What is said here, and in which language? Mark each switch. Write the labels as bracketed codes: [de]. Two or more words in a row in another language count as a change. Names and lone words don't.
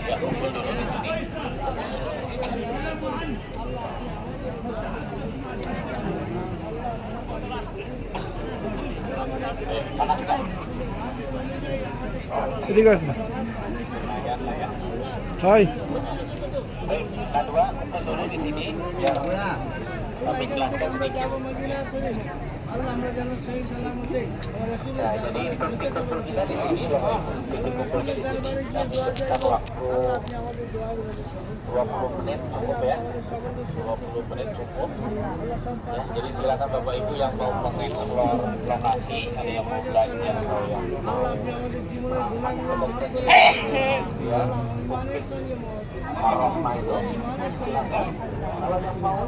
[bn] এদিকে আসুন। হাই [id] Kedua, untuk dulu di sini biar kami jelaskan sedikit. [bn] আল্লাহ আমরা যেন সেই সালামতে রাসূলের [id] Jadi struktur kita di sini Bapak Ibu itu kumpulnya di sini dan waktu [bn] আপনি আমাদের দোয়ার ব্যবস্থা [id] 20 menit cukup ya. 20 menit cukup. Ya, jadi silakan Bapak Ibu yang mau mengeksplor lokasi, ada yang mau belajar atau yang mau [bn] আল্লাহ আপনি আমাদের জীবনের গুনাহগুলো মাফ করে দিন। আল্লাহ ইমানের সঙ্গে মহব্বত, [id] arah itu [bn] ইমানের সঙ্গে [id] silakan. Kalau yang mau